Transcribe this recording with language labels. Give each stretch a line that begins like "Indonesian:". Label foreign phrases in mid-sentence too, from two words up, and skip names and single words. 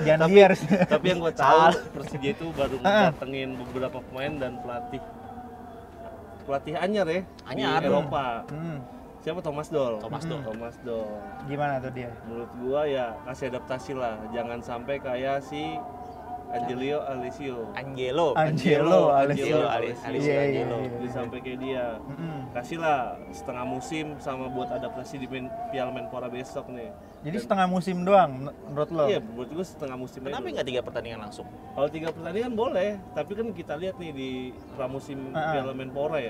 Indonesian: Jangan biar. Tapi yang gua tahu Persija itu baru datengin beberapa pemain dan pelatih anyar ya Anyar. di Eropa. Hmm, Siapa? Thomas Doll. Thomas Doll. gimana tuh dia? Menurut gua ya kasih adaptasi lah, jangan sampai kayak si Angelo Alessio. Angelo. Angelo Alessio. Alessio Iya, Angelo. iya. Dia sampai kayak dia. Mm-mm. Kasihlah setengah musim sama buat adaptasi di Piala Menpora besok nih. Jadi setengah musim doang menurut lo? Iya, menurut gua setengah musim aja Kenapa dulu. nggak 3 pertandingan langsung? Kalau 3 pertandingan boleh, tapi kan kita lihat nih di pramusim Piala Menpora ya.